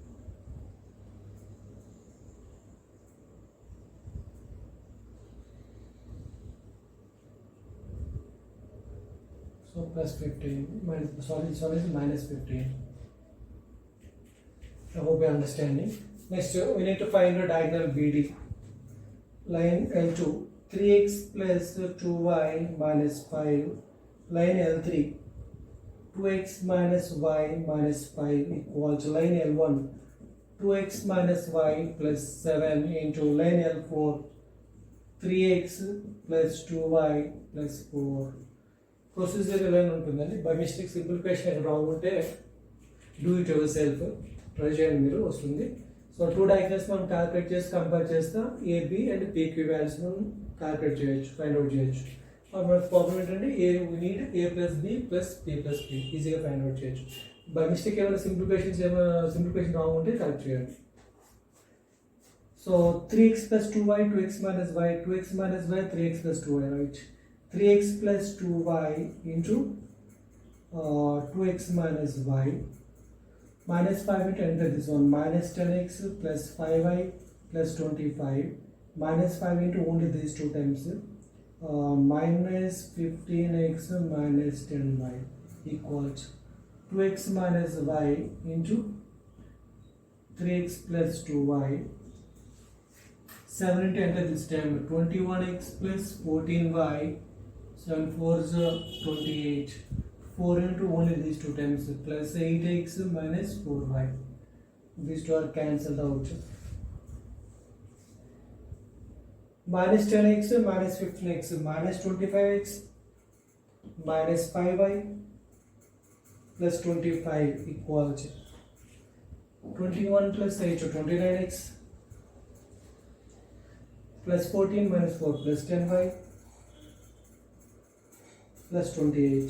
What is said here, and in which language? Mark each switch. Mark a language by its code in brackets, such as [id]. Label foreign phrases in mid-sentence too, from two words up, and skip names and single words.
[en] So plus 15. This one is minus 15. I hope you are understanding. Next, we need to find a diagonal BD. Line L2, 3x plus 2y minus 5. Line L3, 2x minus y minus 5 equals line L1, 2x minus y plus 7 into line L4, 3x plus 2y plus 4. Procedure line ఉంటుందండి. By mistake simplification wrong ఉంటే do it yourself. [te] ట్రై చేయండి మీరు, వస్తుంది. [en] so two diagonals [te] మనం క్యాలిక్యులేట్ చేసి కంపేర్ చేస్తా [en] AB and PQ values [te] మనం క్యాలిక్యులేట్ చేయొచ్చు, [en] find out [te] చేయొచ్చు. మన ప్రాబ్లం ఏంటంటే [en] need A plus B plus P plus P [te] ఈజీగా [en] find out [te] చేయొచ్చు. [en] by mistake [te] ఏమైనా [en] simplification wrong [te] ఉంటే కరెక్ట్ చేయండి. [en] సో 3x plus 2y, 2x minus y, 2x minus y, 3x plus 2y, right? 3x plus 2y into 2x minus y. Minus 5 into enter this one, minus 10x plus 5y plus 25, minus 5 into only these two times, minus 15x minus 10y equals 2x minus y into 3x plus 2y, 7 into enter this time, 21x plus 14y, 7 4s 28, 4 into only these two times plus 8x minus 4y. These two are cancelled out. Minus 10x minus 15x minus 25x minus 5y plus 25 equals 21 plus 8 to 29x plus 14 minus 4 plus 10y plus 28.